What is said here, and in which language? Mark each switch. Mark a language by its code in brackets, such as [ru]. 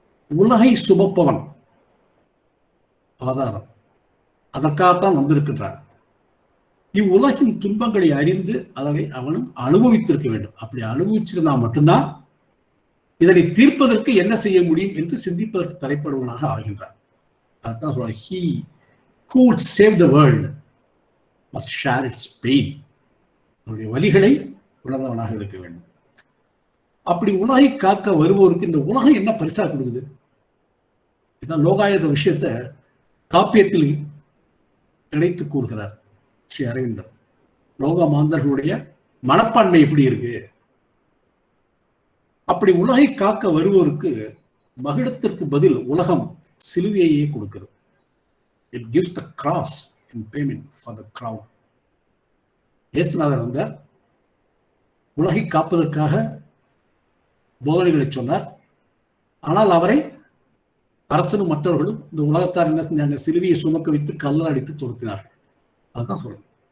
[ta] உலகை சுமப்பவன் அவதாரம், அதற்காகத்தான் வந்திருக்கின்றான். இவ்வுலகின் துன்பங்களை அறிந்து அதனை அவனும் அனுபவித்திருக்க வேண்டும். அப்படி அனுபவிச்சிருந்தா மட்டும்தான் இதனை தீர்ப்பதற்கு என்ன செய்ய முடியும் என்று சிந்திப்பதற்கு தலைப்படுவனாக ஆகின்றான். அதுதான் சொல்ற, [en] he who would save the world must share its pain. [ta] அவருடைய வலிகளை உணர்ந்தவனாக இருக்க வேண்டும். அப்படி உலகை காக்க வருவோருக்கு இந்த உலகம் என்ன பரிசா கொடுக்குது? இதான் லோகாயத விஷயத்தை காப்பியத்தில் இணைத்து கூறுகிறார் ஸ்ரீ அரவிந்தர். லோக மாந்தர்களுடைய மனப்பான்மை எப்படி இருக்கு? அப்படி உலகை காக்க வருவோருக்கு மகிழத்திற்கு பதில் உலகம் சிலுவையே கொடுக்கிறது. [en] It gives the cross in payment for the crown. [ta] இயேசுநாதர் வந்தார், உலகை காப்பதற்காக போதனைகளை சொன்னார். ஆனால் அவரை அரசனும் மற்றவர்களும் இந்த உலகத்தார் என்ன செஞ்சாங்க? சிலுவையை சுமக்க வைத்து கல்லால் அடித்து துரத்தினார்கள். அதுதான் சொல்றேன்.